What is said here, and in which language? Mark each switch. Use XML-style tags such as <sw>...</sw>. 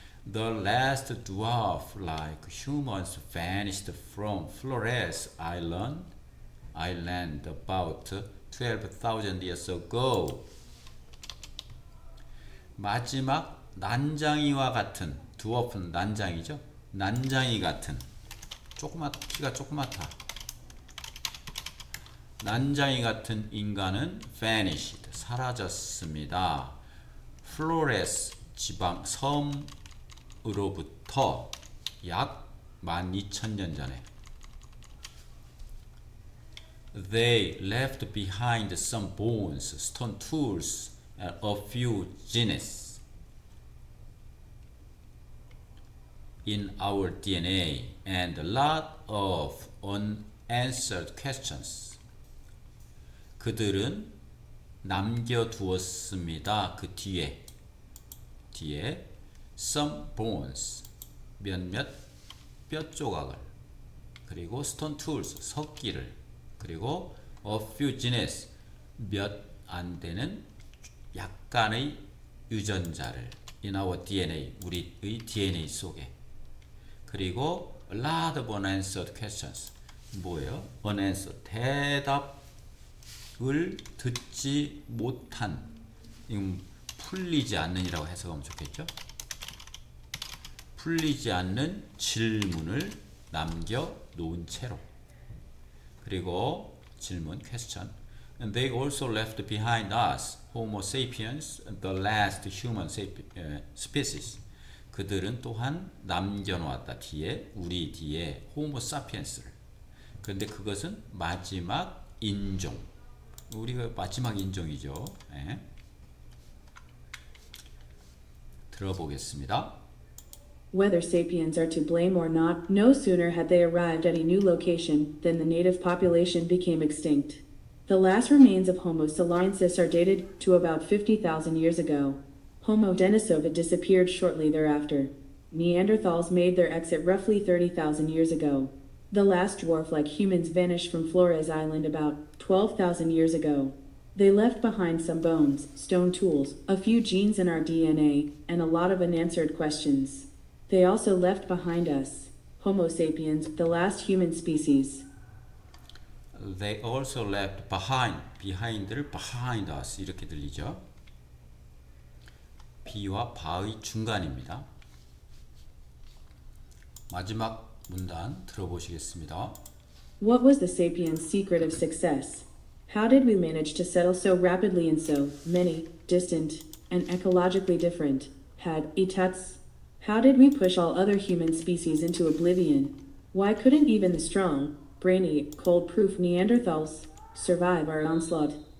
<en>The last dwarf-like humans vanished from Flores Island about 12,000 years ago.</en> <ko>마지막 난장이와 같은, 드워프는 난장이죠. 난장이 같은, 키가 조그맣다. 난장이 같은 인간은 vanished, 사라졌습니다. 플로레스 지방 섬으로부터 약 12,000년 전에.</ko> <en>They left behind some bones, stone tools, and a few genes in our DNA and a lot of unanswered questions.</en> <ko>그들은 남겨두었습니다. 그 뒤에</ko> <en>some bones,</en> <ko>몇몇 뼈 조각을, 그리고</ko> <en>stone tools,</en> <ko>석기를, 그리고</ko> <en>a few genes,</en> <ko>몇 안 되는 약간의 유전자를</ko> <en>in our DNA,</en> <ko>우리의 DNA 속에. 그리고</ko> <en>a lot of unanswered questions,</en> <ko>뭐예요? unanswered, 대답을 듣지 못한, 풀리지 않는이라고 해석하면 좋겠죠? 풀리지 않는 질문을 남겨놓은 채로. 그리고 질문, question.</ko> <en>And they also left behind us, Homo sapiens, the last human species.</en> <ko>그들은 또한 남겨놓았다, 뒤에, 우리 뒤에 Homo sapiens를. 그런데 그것은 마지막 인종. 우리가 마지막 인종이죠. 네. 들어보겠습니다.</ko> <en>Whether sapiens are to blame or not, no sooner had they arrived at a new location than the native population became extinct. The last remains of Homo sapiensis are dated to about 50,000 years ago. Homo denisova disappeared shortly thereafter. Neanderthals made their exit roughly 30,000 years ago. The last dwarf-like humans vanished from Flores Island about 12,000 years ago. They left behind some bones, stone tools, a few genes in our DNA, and a lot of unanswered questions. They also left behind us, Homo sapiens, the last human species. They also left behind를 behind us</en> <ko>이렇게 들리죠. be와 바의 중간입니다. 마지막 문단 들어보시겠습니다.</ko> <en>What was the sapiens' secret of success? How did we manage to settle so rapidly in so many, distant, and ecologically different habitats? How did we push all other human species into oblivion? Why couldn't even the strong, brainy, cold-proof Neanderthals survive our onslaught?</en>